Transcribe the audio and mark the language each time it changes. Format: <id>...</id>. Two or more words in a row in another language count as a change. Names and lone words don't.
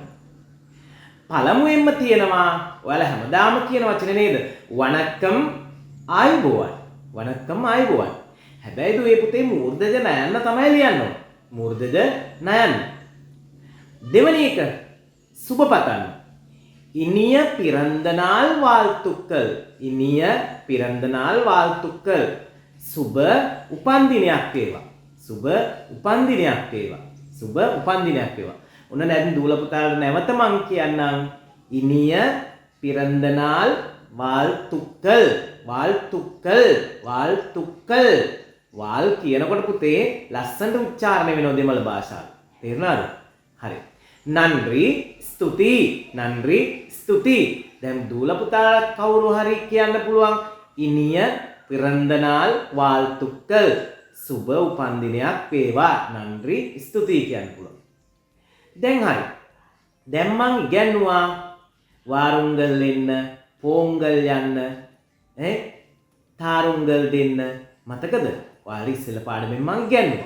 <si>පළමුවෙන්ම තියෙනවා ඔයාලා හැමදාම කියන වචනේ නේද? වණක්කම් ආයිබෝවන්. වණක්කම් ආයිබෝවන්. හැබැයි දුවේ පුතේ මූර්ධජ නයන්න තමයි ලියන්න ඕන. මූර්ධජ නයන්න. දෙවැනි එක සුබ පතන්න.</si> <ta>இனிய பிறந்த நாள் வாழ்த்துக்கள். இனிய பிறந்த நாள் வாழ்த்துக்கள்.</ta> <si>සුබ උපන්දිනයක් වේවා. සුබ උපන්දිනයක් වේවා. සුබ උපන්දිනයක් වේවා. ඔන්න දැන් දූල පුතාලට නැවත මං කියන්නම්.</si> <ta>இனிய பிறந்த நாள் வாழ்த்துக்கள். வாழ்த்துக்கள். வாழ்த்துக்கள்.</ta> <si>වාල් කියනකොට පුතේ ලස්සනට උච්චාරණය වෙනවා දෙමළ භාෂාවේ. තේරුණාද? හරි. නන්රි ස්තුති. නන්රි ස්තුති. දැන් දූල පුතාලට කවුරු හරි කියන්න පුළුවන්</si> <ta>இனிய பிறந்த நாள் வாழ்த்துக்கள்.</ta> <si>සුබ උපන්දිනයක් වේවා. නන්රි ස්තුති කියන්න පුළුවන්. දැන් හරි. දැන් මං ඉගෙනුවා වාරුංගල් එන්න, පෝංගල් යන්න, තාරුංගල් දෙන්න. මතකද? ඔයාලා ඉස්සෙල්ලා පාඩමෙන් මං ඉගෙනුවා.</si>